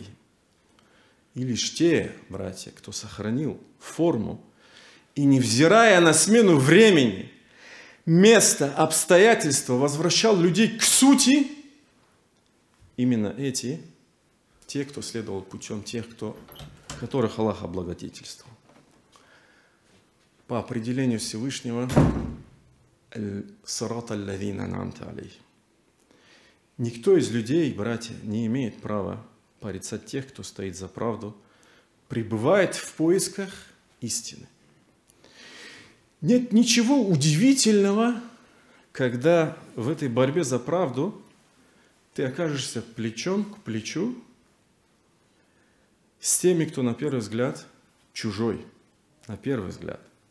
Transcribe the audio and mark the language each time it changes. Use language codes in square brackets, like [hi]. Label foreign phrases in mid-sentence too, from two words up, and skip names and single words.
[ru] И лишь те, братья, кто сохранил форму и, невзирая на смену времени, места, обстоятельства, возвращал людей к сути, именно эти, те, кто следовал путем тех, которых Аллах облагодетельствовал. По определению Всевышнего, [ar] «صراط الذين أنعمت عليهم». [ru] Никто из людей, братья, не имеет права порицать тех, кто стоит за правду, пребывает в поисках истины. Нет ничего удивительного, когда в этой борьбе за правду ты окажешься плечом к плечу с теми, кто на первый взгляд чужой, на первый взгляд.